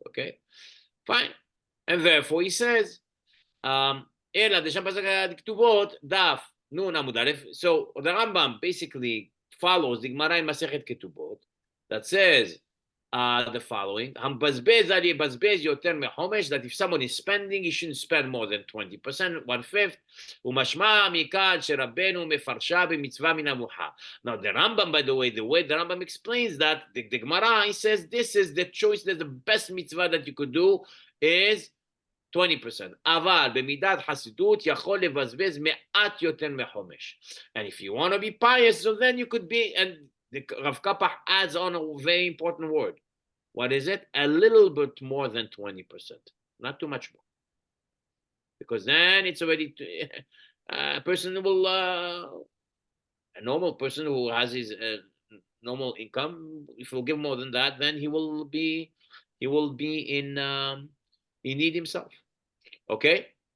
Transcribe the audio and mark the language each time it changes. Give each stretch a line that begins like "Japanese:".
English: Okay, fine. And therefore he says,
Hebrew: אלא דשם פסק הכתובות דף נון עמוד א',
English: so the Rambam basically follows the Gemara in Masechet Ketubot that says the following,
Hebrew: המבזבז אל יבזבז יותר מחומש,
English: that if someone is spending, he shouldn't spend more than 20%, 1/5,
Hebrew: ומשמע מכאן שרבנו מפרשה במצווה מן המוחה.
English: Now the Rambam, by the way the Rambam explains that, the Gemara, he says this is the choice, that the best mitzvah that you could do is 20%.
Hebrew: אבל במידת חסידות יכול לבזבז מעט יותר מחומש.
English: And if you want to be pious, so then you could be, and the Rav Kapach adds on a very important word. What is it? A little bit more than 20%. Not too much more. Because then it's already, a person will, a normal person who has his normal income, if he'll give more than that, then he will be in need himself. Okay?